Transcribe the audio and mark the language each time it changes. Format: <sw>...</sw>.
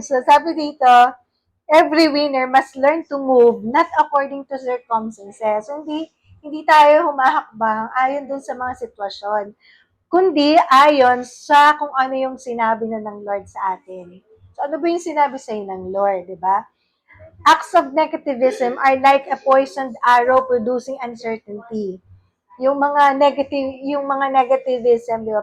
<en>So,</en> <tl>sabi dito,</tl> <en>every winner must learn to move not according to circumstances.</en> <tl>So, hindi tayo humahakbang ayon dun sa mga sitwasyon, kundi ayon sa kung ano yung sinabi na ng Lord sa atin. So, ano ba yung sinabi sa'yo ng Lord, di ba?</tl> <en>Acts of negativism are like a poisoned arrow producing uncertainty.</en> <tl>Yung mga negativism, di ba?</tl>